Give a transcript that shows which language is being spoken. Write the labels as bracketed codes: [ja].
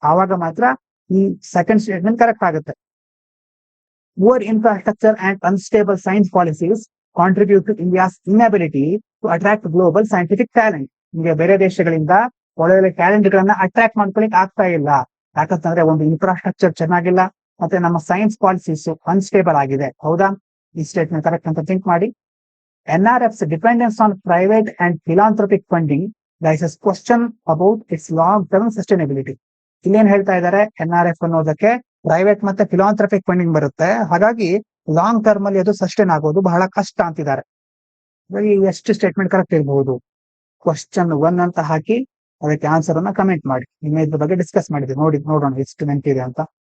[kn] ಆವಾಗ ಮಾತ್ರ ಈ ಸೆಕೆಂಡ್ ಸ್ಟೇಟ್ಮೆಂಟ್ ಕರೆಕ್ಟ್ ಆಗುತ್ತೆ. [en] Poor infrastructure and unstable science policies contribute to India's inability to attract global scientific talent. [kn] ನಿಮಗೆ ಬೇರೆ ದೇಶಗಳಿಂದ ಒಳ್ಳೆ ಟ್ಯಾಲೆಂಟ್ ಗಳನ್ನ ಅಟ್ರಾಕ್ಟ್ ಮಾಡ್ಕೊಳಿಕ್ ಆಗ್ತಾ ಇಲ್ಲ. ಯಾಕಂತಂದ್ರೆ ಒಂದು ಇನ್ಫ್ರಾಸ್ಟ್ರಕ್ಚರ್ ಚೆನ್ನಾಗಿಲ್ಲ, ಮತ್ತೆ ನಮ್ಮ ಸೈನ್ಸ್ ಪಾಲಿಸೀಸ್ ಅನ್ಸ್ಟೇಬಲ್ ಆಗಿದೆ. ಹೌದಾ, ಈ ಸ್ಟೇಟ್ಮೆಂಟ್ ಕರೆಕ್ಟ್ ಅಂತ ಥಿಂಕ್ ಮಾಡಿ. [en] NRF's dependence on private and philanthropic funding raises question about its long-term sustainability. [kn] ಇಲ್ಲೇನ್ ಹೇಳ್ತಾ ಇದ್ದಾರೆ, NRF ಅನ್ನೋದಕ್ಕೆ ಪ್ರೈವೇಟ್ ಮತ್ತೆ ಫಿಲಾಂಥ್ರಪಿಕ್ ಫಂಡಿಂಗ್ ಬರುತ್ತೆ, ಹಾಗಾಗಿ ಲಾಂಗ್ ಟರ್ಮ್ ಅಲ್ಲಿ ಅದು ಸಸ್ಟೈನ್ ಆಗೋದು ಬಹಳ ಕಷ್ಟ ಅಂತಿದ್ದಾರೆ. ಎಷ್ಟು ಸ್ಟೇಟ್ಮೆಂಟ್ ಕರೆಕ್ಟ್ ಇರಬಹುದು? ಕ್ವಶನ್ 1 ಅಂತ ಹಾಕಿ ಅದಕ್ಕೆ ಆನ್ಸರ್ ಅನ್ನ ಕಮೆಂಟ್ ಮಾಡಿ. ನಿನ್ನೆ ಇದ್ರ ಬಗ್ಗೆ ಡಿಸ್ಕಸ್ ಮಾಡಿದ್ವಿ, ನೋಡೋಣ ಎಷ್ಟು ನೆನಪಿದೆ ಅಂತ.